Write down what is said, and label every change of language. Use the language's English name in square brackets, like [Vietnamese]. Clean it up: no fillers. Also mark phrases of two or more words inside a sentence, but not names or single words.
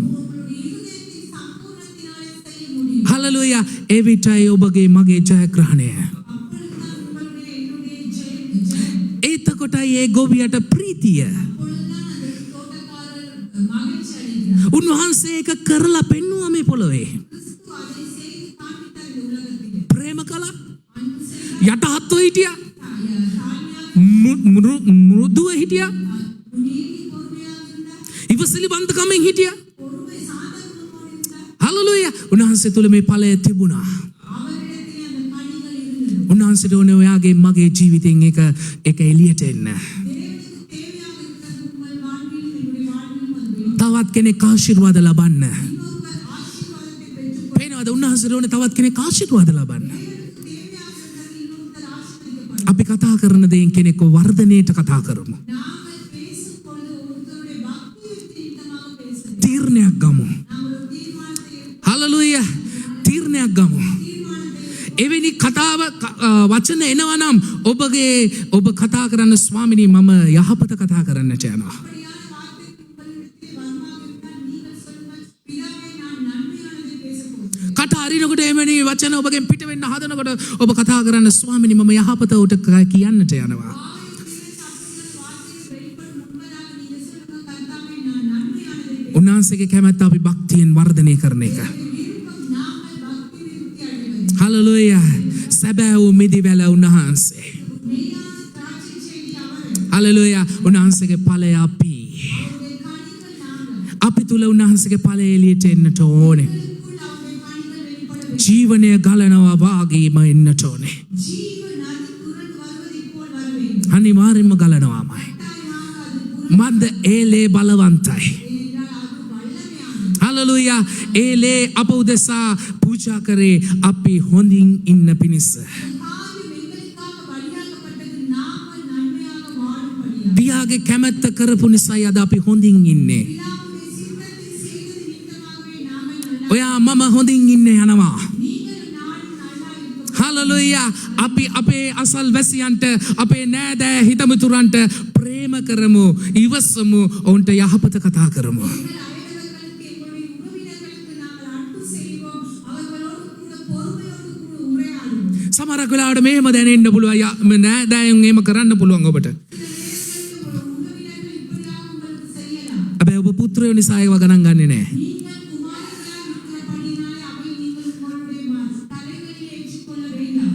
[Tamil] உங்களுடைய இருதயத்தின் சம்பூர்ணத்தினாலே செய்ய முடியும். [Sinhala] හලලුයා ඒ විටයි ඔබගේ මගේ ජයග්‍රහණය. [Tamil] அப்பொழுதுதான் உங்களுடைய என்னுடைய ஜெயம். [Sinhala] ඒතකොටයි ඒ ගොවියට ප්‍රීතිය. [Tamil] அப்பொழுதுதான் அந்த தோட்டக்காரர் மகிழ்ச்சி அடைகிறார். [Sinhala] උන්වහන්සේ ඒක කරලා පෙන්වුවා මේ පොළොවේ. [Tamil] கிறிஸ்து அதை செய்து காண்பித்தார் இந்த உலகத்திலே. [Sinhala] ප්‍රේම කළා. [Tamil] அன்பு செய்தார். [Sinhala] යටහත්ව හිටියා. [Tamil] தாழ்மையாக [Sinhala] මෘදුව හිටියා. [Tamil] நீதி பொறுமையாக இருந்தார். [Sinhala] ඉවසිලිබන්ධකමෙන් හිටියා. [Tamil] பொறுமை சாந்த குணமோடு இருந்தார். [Sinhala] හලලුයා උන්වහන්සේ තුල මේ ඵලය තිබුණා. [Tamil] அவரிடத்திலே அந்த கனிகள் இருந்தது. [Sinhala] උන්වහන්සේට ඕනේ ඔයාගේ මගේ ජීවිතෙන් ඒක එළියට එන්න. [Tamil] தேவனுக்கு தேவையாக இருக்கிறது உங்கள் வாழ்வில் என்னுடைய வாழ்விலும் அது வேண்டும். [Sinhala] තවත් කෙනෙක් ආශිර්වාද ලබන්න. [Tamil] இன்னொருவர் ஆசீர்வாதத்தை பெற்றுக்கொள்ள [Sinhala] පේනවද උන්වහන්සේට ඕනේ තවත් කෙනෙක් ආශිර්වාද ලබන්න. [Tamil] தேவனுக்கு தேவையாக இருக்கிறது இன்னொருத்தர் ஆசீர்வதிக்கப்படும். [Sinhala] අපි කතා කරන දේෙන් කෙනෙක්ව වර්ධනයට කතා කරමු. [Tamil] நாங்கள் பேசும் பொழுது ஒருத்தருடைய பக்தியின் நிமித்தமாக பேசுகிறோம். [Sinhala] තීරණයක් ගමු. [Tamil] நாங்கள் ஒரு தீர்மானத்தை [Sinhala] හලලුයා තීරණයක් ගමු. එවැනි කතාව වචන එනවා නම් ඔබ කතා කරන්න ස්වාමිනී මම යහපත කතා කරන්නට යනවා. [Tamil] அப்படியான வார்த்தை உங்களிடத்தில் வருமாக இருந்தால் நீங்கள் சொல்லுங்கள் பிதாவே நான் நன்மையானதை பேசப் போகிறேன். [Sinhala] කට අරිනකොට එවැනි වචන ඔබගෙන් පිට වෙන්න හදනකොට ඔබ කතා කරන්න ස්වාමිනී මම යහපත උට කියන්නට යනවා. [Tamil] வெளிப்படும் முன்பதாக நீங்கள் சொல்லுங்கள் கர்த்தாவே நான் நன்மையானதை பேச [Sinhala] උන්වහන්සේගේ කැමැත්ත අපි භක්තියෙන් වර්ධනය කරන එක. [Tamil] விருப்பம் நாங்கள் பக்தி விருத்தி அடைவது. [Sinhala] හලලුයා සැබෑ වූ මිදිවැල උන්වහන්සේ. [Tamil] மெய்யான திராட்சை செடி அவர். [Sinhala] හලලුයා උන්වහන්සේගේ ඵලය අපි. [Tamil] அவருடைய கனிகள் நாங்கள். [Sinhala] අපි තුල උන්වහන්සේගේ ඵලය එළියට එන්නට ඕනේ. [Tamil] உங்களுக்குள் அவருடைய கனிகள் வெளிப்பட வேண்டும். [Sinhala] ජීවනය ගලනවා වාගේම එන්නට ඕනේ. [Tamil] ஜீவ நதி புரண்டு வருவதைப் போல் வர வேண்டும். [Sinhala] අනිවාර්යෙන්ම ගලනවාමයි. [Tamil] கட்டாயமாக அது புரண்டு [Sinhala] මන්ද ඒලේ බලවන්තයි. [Tamil] என்றால் அது வல்லமையானது. [Sinhala] හලලුයා ඒලේ අප උදෙසා පූජා කරේ අපි හොඳින් ඉන්න පිණිස. [Tamil] காரியம் எங்களுக்காக பலியாக்கப்பட்டது நாங்கள் நன்மையாக வாழும்படியாக. [Sinhala] පියාගේ කැමැත්ත කරපු නිසායි අද අපි හොඳින් ඉන්නේ. [Tamil] பிதாவுடைய சித்தத்தை செய்தது நிமித்தமாகவே நாங்கள் நல்லா [Sinhala] ඔයා මම හොඳින් ඉන්න යනවා. [Tamil] நீங்களும் நானும் நல்லா இருக்கும். [Sinhala] හලලුයා අපි අපේ අසල් වැසියන්ට අපේ නෑදෑ හිතමිතුරන්ට ප්‍රේම කරමු ඉවසමු ඔවුන්ට යහපත කතා කරමු. [Tamil] எங்கள் அயலவர்களுக்கு எங்களுடைய உறவினர்களுக்கு நாங்கள் அன்பு செய்வோம். அவர்களோடு கூட பொறுமையோடு கூட உரையாடுவோம். [Sinhala] සමහරක් වෙලාවට මෙහෙම දැනෙන්න පුළුවන් නෑදෑයන් එහෙම කරන්න පුළුවන් ඔබට. [Tamil] உறவினர்கள் இப்படியாக உங்களுக்கு செய்யலாம். [Sinhala] හැබැයි ඔබ පුත්‍රයෝ නිසා ඒව ගණන් ගන්නේ නැහැ. [Tamil] நீங்கள் குமாரர்களாக இருக்கிறபடியினாலே அவை நீங்கள் உங்களுடைய தலைகளில் ஏற்றுக்கொள்ள வேண்டாம்.